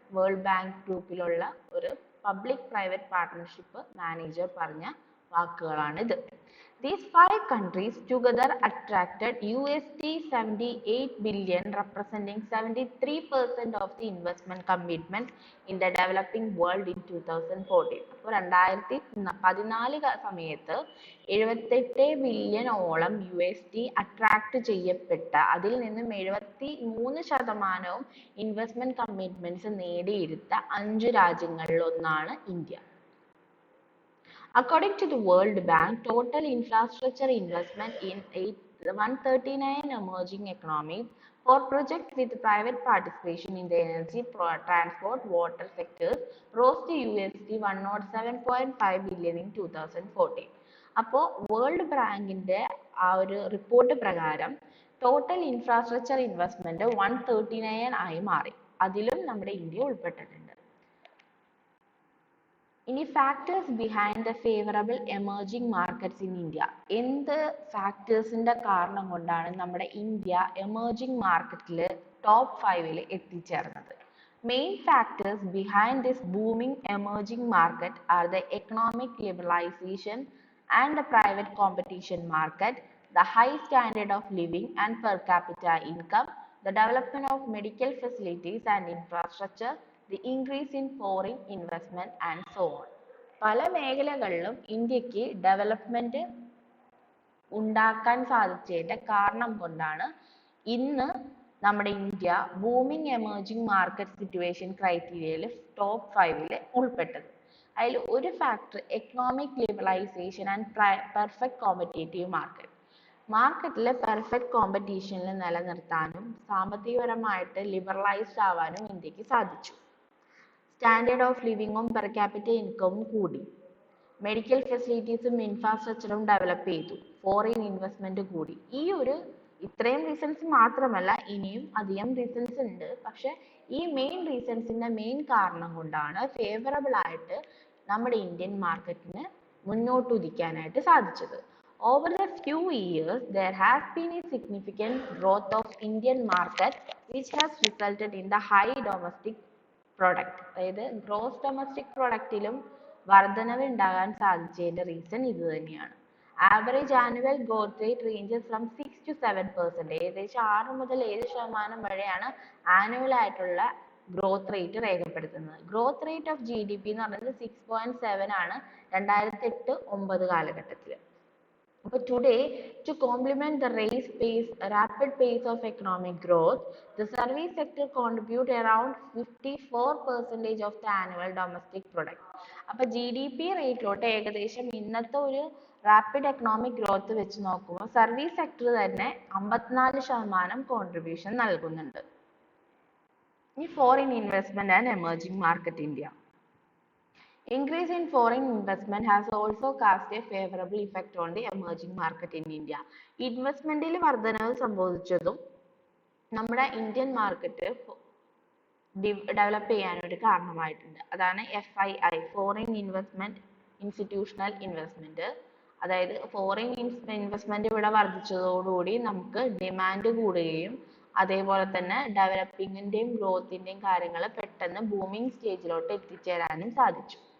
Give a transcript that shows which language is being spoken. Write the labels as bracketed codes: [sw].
[ml] World bank ഗ്രൂപ്പിലുള്ള ഒരു public private partnership manager പറഞ്ഞ വാക്കുകളാണിത്. [en] These 5 countries together attracted $78 billion, representing 73% of the investment commitments in the developing world in 2014. [ml] അപ്പോൾ 2014 സമയത്ത് 78 ബില്യണോളം USD attract ചെയ്യപ്പെട്ട, അതിൽ നിന്നും 73% ഇൻവെസ്റ്റ്മെന്റ് കമ്മിറ്റ്മെന്റ്സ് നേടിയെടുത്ത 5 രാജ്യങ്ങളിൽ ഒന്നാണ് India. [en] According to the World Bank, total infrastructure investment in 139 emerging economies for projects with private participation in the energy, transport, water sectors rose to $107.5 billion in 2014. [ml] അപ്പോൾ world ബാങ്കിന്റെ ആ ഒരു റിപ്പോർട്ട് പ്രകാരം total infrastructure investment 139 ആയി മാറി. അതിലും നമ്മുടെ India ഉൾപ്പെട്ടിട്ടുണ്ട്. [en] ഇനി factors behind the favourable emerging markets in India. [ml] എന്ത് ഫാക്ടേഴ്സിന്റെ കാരണം കൊണ്ടാണ് നമ്മുടെ ഇന്ത്യ എമേർജിംഗ് മാർക്കറ്റിൽ ടോപ്പ് 5 എത്തിച്ചേർന്നത്? [en] Main factors behind this booming emerging market are the economic liberalisation and the private competition market, the high standard of living and per capita income, the development of medical facilities and infrastructure, the increase in foreign investment and so on. [ml] പല മേഖലകളിലും ഇന്ത്യക്ക് development ഉണ്ടാക്കാൻ സാധിച്ചതിന്റെ കാരണം കൊണ്ടാണ് ഇന്ന് നമ്മുടെ India booming emerging market situation ക്രൈറ്റീരിയയിൽ top 5 ഉൾപ്പെട്ടത്. അതിൽ ഒരു [en] Factor economic liberalisation and perfect competitive market. [ml] മാർക്കറ്റിലെ പെർഫെക്റ്റ് കോമ്പറ്റീഷനിൽ നിലനിർത്താനും സാമ്പത്തികപരമായിട്ട് ലിബറലൈസ്ഡ് ആവാനും ഇന്ത്യക്ക് സാധിച്ചു. സ്റ്റാൻഡേർഡ് ഓഫ് ലിവിങ്ങും പെർ ക്യാപിറ്റ ഇൻകവും കൂടി. മെഡിക്കൽ ഫെസിലിറ്റീസും ഇൻഫ്രാസ്ട്രക്ചറും ഡെവലപ്പ് ചെയ്തു. ഫോറിൻ ഇൻവെസ്റ്റ്മെന്റ് കൂടി. ഇത്രയും റീസൺസ് മാത്രമല്ല, ഇനിയും അധികം റീസൺസ് ഉണ്ട്. പക്ഷെ ഈ മെയിൻ റീസൺസിന്റെ മെയിൻ കാരണം കൊണ്ടാണ് ഫേവറബിൾ ആയിട്ട് നമ്മുടെ ഇന്ത്യൻ മാർക്കറ്റിന് മുന്നോട്ട് ഉദിക്കാനായിട്ട് സാധിച്ചത്. [en] Over the few years, there has been a significant growth of Indian market, which has resulted in the high domestic product. [ml] അതായത് ഗ്രോസ് ഡൊമസ്റ്റിക് പ്രൊഡക്റ്റിലും വർധനവ് ഉണ്ടാകാൻ സാധിച്ചതിന്റെ റീസൺ ഇത് തന്നെയാണ്. [en] Average annual growth rate ranges from 6 to 7%. [ml] ഏകദേശം 6 മുതൽ 7% വരെയാണ് annual ആയിട്ടുള്ള growth rate രേഖപ്പെടുത്തുന്നത്. ഗ്രോത്ത് റേറ്റ് ഓഫ് GDP എന്ന് പറയുന്നത് 6.7 ആണ് 2008-9 കാലഘട്ടത്തിൽ. [en] But today, to complement the rapid pace of economic growth, the service sector contribute around 54% of the annual domestic product. [ml] അപ്പോൾ GDP റേറ്റിലോട്ട് ഏകദേശം ഇന്നത്തെ ഒരു റാപ്പിഡ് എക്കണോമിക് ഗ്രോത്ത് വെച്ച് നോക്കുമ്പോൾ സർവീസ് സെക്ടർ തന്നെ 54% കോൺട്രിബ്യൂഷൻ നൽകുന്നുണ്ട്. [en] ഇനി foreign investment and emerging market India. Increase in foreign investment has also cast a favorable effect on the emerging market in India. [ml] ഇൻവെസ്റ്റ്മെന്റിൽ വർധനവ് സംഭവിച്ചതും നമ്മുടെ ഇന്ത്യൻ മാർക്കറ്റ് ഡെവലപ്പ് ചെയ്യാൻ ഒരു കാരണമായിട്ടുണ്ട്. അതാണ് FII, foreign investment institutional investment. അതായത് foreign investment ഇവിടെ വർദ്ധിച്ചതോടുകൂടി നമുക്ക് demand കൂടുകയും അതേപോലെ തന്നെ ഡെവലപ്പിംഗിന്റെയും ഗ്രോത്തിന്റെയും കാര്യങ്ങൾ പെട്ടെന്ന് ബൂമിംഗ് സ്റ്റേജിലോട്ട് എത്തിച്ചേരാനും സാധിച്ചു.